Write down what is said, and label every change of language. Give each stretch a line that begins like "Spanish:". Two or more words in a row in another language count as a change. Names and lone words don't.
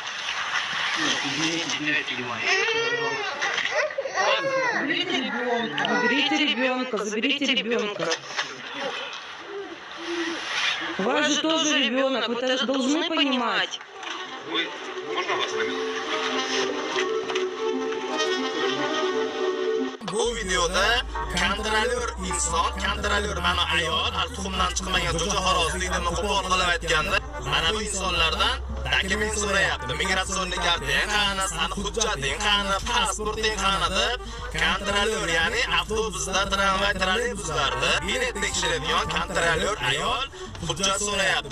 Russian: Заберите ребенка. Заберите ребенка. У вас же тоже ребенок, вы это должны понимать. Вы... Можно вас на минуту?
Uzbek: Bu videoda kontrolyor inson, kontrolyor mana ayol, tuxumdan chiqmagan jo'ja xorozlikni qo'pol qilib aytganda, mana bu insonlardan dokument so'rayapti. Migratsion karting qani, sani hujjating qani, pasporting qani deb kontrolyor, ya'ni avtobusda, tramvay, trolleybuslarda bilet tekshiradigan kontrolyor ayol hujjat so'rayapti.